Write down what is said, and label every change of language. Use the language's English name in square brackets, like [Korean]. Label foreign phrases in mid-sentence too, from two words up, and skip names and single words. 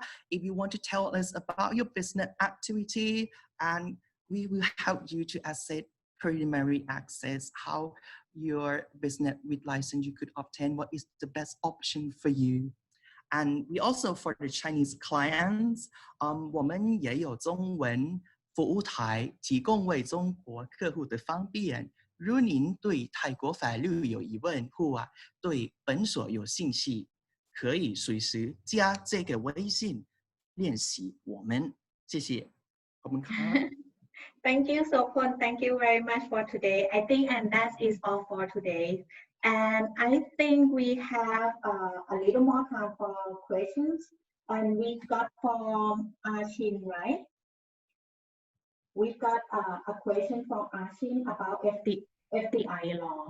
[English] If you want to tell us about your business activity, and we will help you to assess preliminary access, how your business with license you could obtain, what is the best option for you. And we also for the Chinese clients, [Chinese] 我们也有中文服务台提供为中国客户的方便。如您对泰国法律有疑问或对本所有兴趣，可以随时加这个微信练习我们。谢谢。 [Thai] ขอบคุณครับ [English] Thank you, Sopon. Thank you very much for today. I think, and that is all for today. And I think we have a little more time for questions. And we got from Ashin, right? We got a question from Ashin about FDI law.